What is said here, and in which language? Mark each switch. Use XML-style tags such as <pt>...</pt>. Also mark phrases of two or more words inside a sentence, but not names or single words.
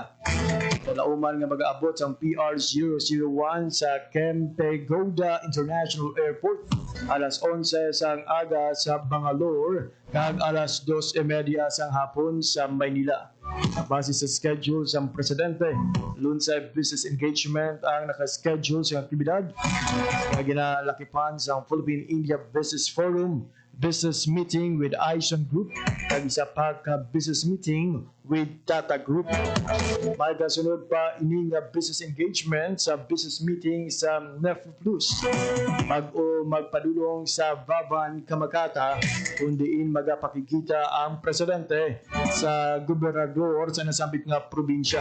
<hil>Kalauman nga mag-aabot ang PR-001 sa Kempegowda International Airport alas 11 sang aga sa Bangalore kag alas 2:30 sang hapon sa Maynila. Base sa schedule sa presidente, lunsay</hil> <en>business engagement</en> <hil>ang nakaschedule sa aktibidad na ginalakipan sa Philippine-India Business Forum,</hil> <en>business meeting with</en> <hil>Aison Group, at isa pa ka</hil> <en>business meeting with</en> <hil>Tata Group. May kasunod pa ining</hil> <en>business engagement</en> <hil>sa</hil> <en>business meeting</en> <hil>sa NEF Plus. Magpadulong sa Baban Kamakata kundiin magapakikita ang presidente sa gobernador sa nasambit nga probinsya.</hil>